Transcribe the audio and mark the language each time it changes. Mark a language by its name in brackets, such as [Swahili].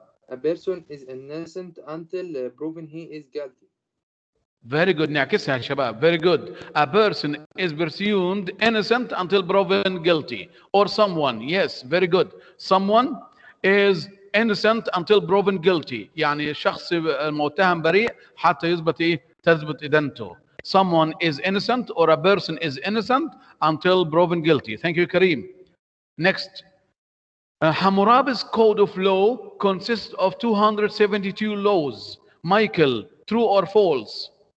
[English] A person is innocent until proven he is guilty. Very good. [Arabic] نعكسها يا شباب. [English] Very good. A person is presumed innocent until proven guilty. Or someone. Yes, very good. Someone is innocent until proven guilty. [Arabic] يعني الشخص المتهم بريء حتى تثبت إدانته. [English] Someone is innocent or a person is innocent until proven guilty. Thank you, Kareem. Next. Hammurabi's code of law consists of 272 laws. Michael, true or false?